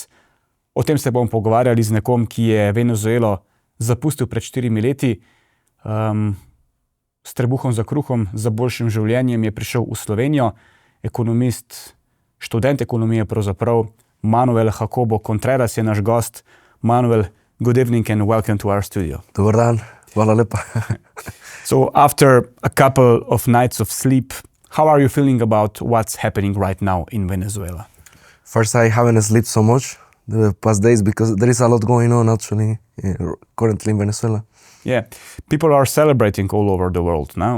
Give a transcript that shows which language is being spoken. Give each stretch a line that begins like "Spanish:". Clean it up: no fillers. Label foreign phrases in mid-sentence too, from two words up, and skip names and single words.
Slovenian: O tem se bomo pogovarjali z nekom, ki je Venezuelo zapustil pred 4 leti. S trebuhom za kruhom, za boljšim življenjem je prišel v Slovenijo. Ekonomist, študent ekonomije pravzaprav, Manuel Contreras je naš gost.
English: Manuel, good evening and welcome to our studio.
Slovenian: Dobar dan, hvala lepa.
English: So after a couple of nights of sleep, how are you feeling about what's happening right now in Venezuela? First, I haven't slept so much the past days because there is a lot going on actually currently in Venezuela. Yeah, people are celebrating all over the world now.